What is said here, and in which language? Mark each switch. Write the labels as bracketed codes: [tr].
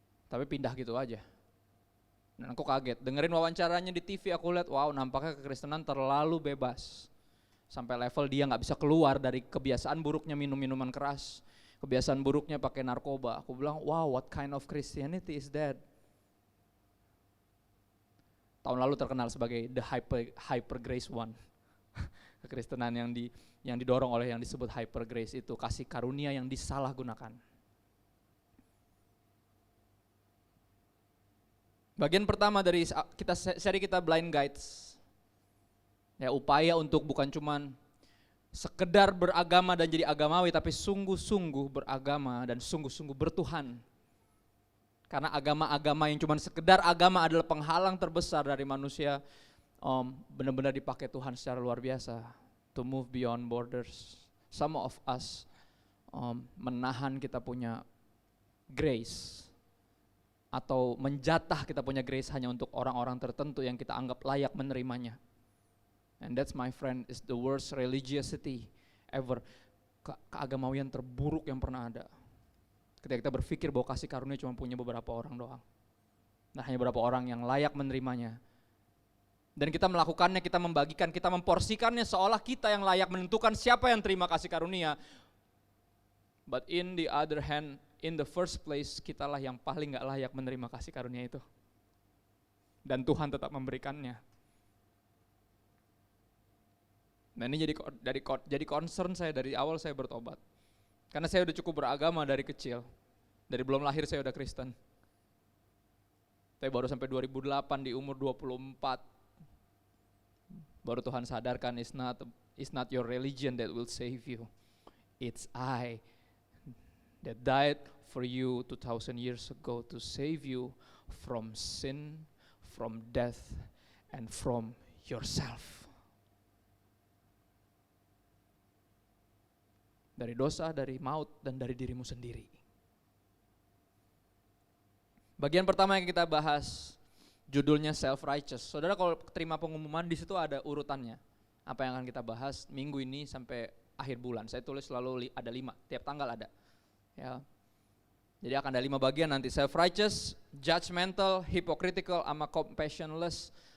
[id] Tapi pindah gitu aja. Dan aku kaget, dengerin wawancaranya di TV, aku lihat, wow, nampaknya kekristenan terlalu bebas. Sampai level dia gak bisa keluar dari kebiasaan buruknya minum minuman keras, kebiasaan buruknya pakai narkoba. Aku bilang, [en] wow, what kind of Christianity is that? [id] Tahun lalu terkenal sebagai [en] the hyper grace one. [id] Kekristenan yang didorong oleh yang disebut hyper grace itu, kasih karunia yang disalahgunakan. Bagian pertama dari seri kita Blind Guides, ya, upaya untuk bukan cuman sekedar beragama dan jadi agamawi, tapi sungguh-sungguh beragama dan sungguh-sungguh bertuhan. Karena agama-agama yang cuman sekedar agama adalah penghalang terbesar dari manusia benar-benar dipakai Tuhan secara luar biasa [en] to move beyond borders. Some of us [id] menahan kita punya grace atau menjatah kita punya grace hanya untuk orang-orang tertentu yang kita anggap layak menerimanya. [en] And that's, my friend, is the worst religiosity ever. [id] Keagamawian terburuk yang pernah ada. Ketika kita berpikir bahwa kasih karunia cuma punya beberapa orang doang. Nah, hanya beberapa orang yang layak menerimanya. Dan kita melakukannya, kita membagikan, kita memporsikannya seolah kita yang layak menentukan siapa yang terima kasih karunia. [en] But in the other hand, in the first place, [id] kitalah yang paling gak layak menerima kasih karunia itu. Dan Tuhan tetap memberikannya. Nah, ini jadi concern saya dari awal saya bertobat. Karena saya udah cukup beragama dari kecil. Dari belum lahir saya udah Kristen. Tapi baru sampai 2008 di umur 24. Baru Tuhan sadarkan, [en] it's not your religion that will save you. It's I that died for you 2,000 years ago to save you from sin, from death, and from yourself. [id] Dari dosa, dari maut, dan dari dirimu sendiri. Bagian pertama yang kita bahas, judulnya self-righteous. Saudara kalau terima pengumuman di situ ada urutannya. Apa yang akan kita bahas minggu ini sampai akhir bulan. Saya tulis selalu ada 5, tiap tanggal ada. Ya. Jadi akan ada 5 bagian nanti. [en] Self-righteous, judgmental, hypocritical, sama compassionless.